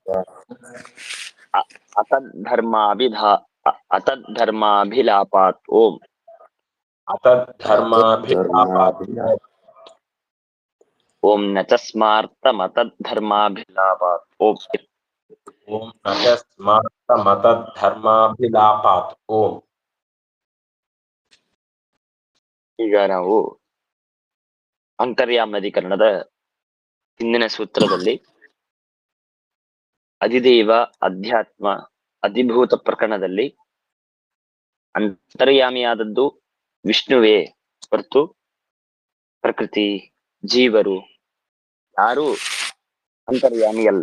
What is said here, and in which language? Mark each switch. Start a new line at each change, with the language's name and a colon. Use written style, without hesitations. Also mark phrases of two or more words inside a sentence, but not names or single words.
Sanskrit: ಅತದ್ಧರ್ಮಾಭಿಲಾಪಾತ್ ಓಂ ಅತದ್ಧರ್ಮಾಭಿಲಾಪಾತ್ ಓಂ ನ ಚ ಸ್ಮಾರ್ತಮತದ್ಧರ್ಮಾಭಿಲಾಪಾತ್ ಓಂ. ಓಂ ನ ಚ ಸ್ಮಾರ್ತಮತದ್ಧರ್ಮಾಭಿಲಾಪಾತ್ ಓಂ.
Kannada: ಈಗ ನಾವು ಅಂತರ್ಯಾಮ್ಯಧಿಕರಣದ ಹಿಂದಿನ ಸೂತ್ರದಲ್ಲಿ ಅಧಿದೇವ ಅಧ್ಯಾತ್ಮ ಅಧಿಭೂತ ಪ್ರಕರಣದಲ್ಲಿ ಅಂತರ್ಯಾಮಿಯಾದದ್ದು ವಿಷ್ಣುವೇ ಹೊರತು ಪ್ರಕೃತಿ ಜೀವರು ಯಾರು ಅಂತರ್ಯಾಮಿಯಲ್ಲ.